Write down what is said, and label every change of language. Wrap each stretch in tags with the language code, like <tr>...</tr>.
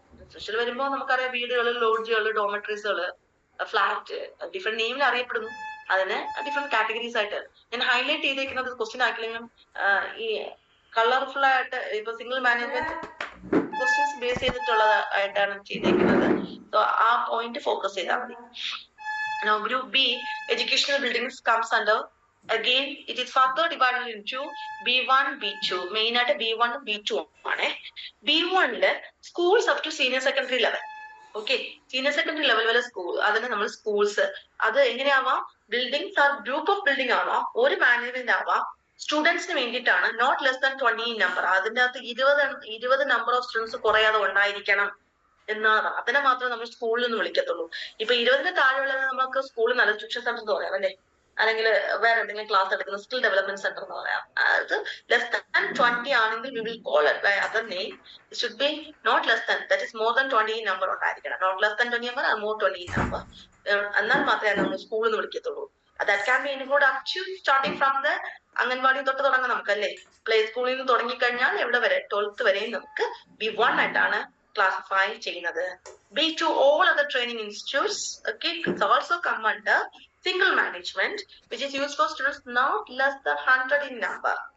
<ml>Residential വരുമ്പോ നമുക്കറിയാം വീടുകൾ, ലോഡ്ജുകൾ, ഡോമിറ്ററീസുകൾ, ഫ്ലാറ്റ്, ഡിഫറെന്റ് നെയിമിൽ അറിയപ്പെടുന്നു. അതിന് ഡിഫറെന്റ് കാറ്റഗറീസ് ആയിട്ട് ഞാൻ ഹൈലൈറ്റ് ചെയ്തേക്കുന്നത് ക്വസ്റ്റ്യൻ ആക്കില്ലെങ്കിലും ഈ കളർഫുൾ ആയിട്ട് ഇപ്പൊ സിംഗിൾ മാനേജ്മെന്റ് ക്വസ്റ്റ്യൻസ് ബേസ് ചെയ്തിട്ടുള്ളത് ആയിട്ടാണ് ചെയ്തേക്കുന്നത്. സോ ആ പോയിന്റ് ഫോക്കസ് ചെയ്താൽ മതി.</ml> <en>Now group B, educational buildings comes under, again it is further divided into B1, B2.</en> <ml>Main ആയിട്ട് B1 B2 ആണ്.</ml> <en>B1 schools up to senior secondary level.</en> <ml>Okay, senior secondary level വരെ school, അതിന് നമ്മൾ schools, അത് എങ്ങനെയാവാം, buildings R group of building ആവാം, ഒരു management ആവാം, സ്റ്റുഡൻസിന് വേണ്ടിയിട്ടാണ്,</ml> <en>not less than 20 number,</en> <ml>അതിന്റെ അകത്ത് 20 നമ്പർ ഓഫ് സ്റ്റുഡൻസ് കുറയാതെ ഉണ്ടായിരിക്കണം എന്നാണ്. അതിനെ മാത്രമേ നമ്മൾ സ്കൂളിൽ നിന്ന് വിളിക്കത്തുള്ളൂ. ഇപ്പൊ 20 താഴെയുള്ളത് നമുക്ക് സ്കൂളിൽ നല്ല ട്യൂഷൻ സെന്റർ എന്ന് പറയാം അല്ലെ, അല്ലെങ്കിൽ വേറെ എന്തെങ്കിലും ക്ലാസ് എടുക്കുന്ന സ്കിൽ ഡെവലപ്മെന്റ് സെന്റർ എന്ന് പറയാം.</ml> <en>അത് less than 20 ആണെങ്കിൽ we will call it by other name. It should be not less than, that is more than 20 number ഉണ്ടായിരിക്കണം. not less than 20 number,</en> <ml>more 20 number, എന്നാൽ മാത്രമേ നമ്മൾ സ്കൂളിൽ നിന്ന് വിളിക്കത്തുള്ളൂ.</ml> <en>that can be included up to starting from the</en> <ml>anganwadi തൊട്ട് തുടങ്ങാം നമുക്കല്ലേ. Play സ്കൂളിൽ നിന്ന് തുടങ്ങിക്കഴിഞ്ഞാൽ എവിടെ വരെ, 12th വരെയും നമുക്ക് B1 ആയിട്ടാണ് ക്ലാസിഫൈ ചെയ്യുന്നത്.</ml> <en>B2, all other training institutes, okay, it's also come under single management, which is used for students not less than 100 in number.</en>